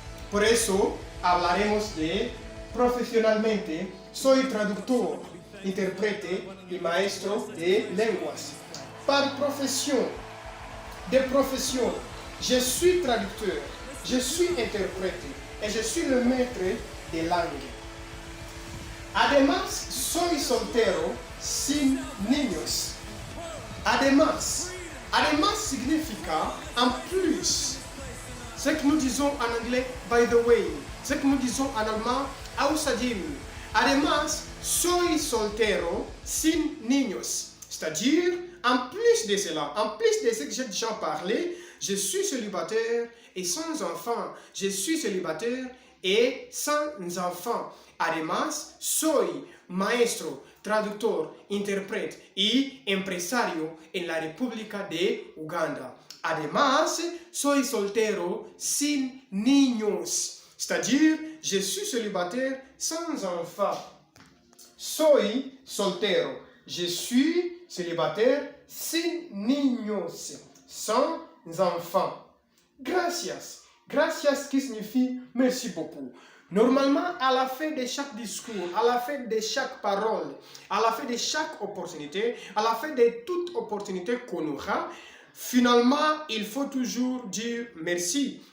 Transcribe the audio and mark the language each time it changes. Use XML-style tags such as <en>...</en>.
<es>Por eso hablaremos de profesionalmente. Soy traductor, intérprete y maestro de lenguas.</es> <fr>Par profession, de profession, je suis traducteur, je suis interprète et je suis le maître de langue.</fr> <es>Además, soy soltero sin niños. Además significa en plus.</es> <fr>Ce que nous disons en anglais,</fr> <en>by the way,</en> <fr>ce que nous disons en allemand, außerdem.</fr> <es>Además, soy soltero sin niños.</es> <fr>C'est-à-dire, en plus de cela, en plus de ce que j'ai déjà parlé, je suis célibataire et sans enfant. Je suis célibataire et sans enfant.</fr> <es>Además, soy maestro, traductor, intérprete y empresario en la República de Uganda. Además, soy soltero sin niños.</es> <fr>C'est-à-dire, je suis célibataire sans enfant.</fr> <es>Soy soltero.</es> <fr>Je suis célibataire</fr> <es>sin niños,</es> <fr>sans enfants.</fr> <es>Gracias.</es> <fr>Gracias qui signifie merci beaucoup. Normalement, à la fin de chaque discours, à la fin de chaque parole, à la fin de chaque opportunité, à la fin de toute opportunité qu'on aura, finalement, il faut toujours dire merci.</fr>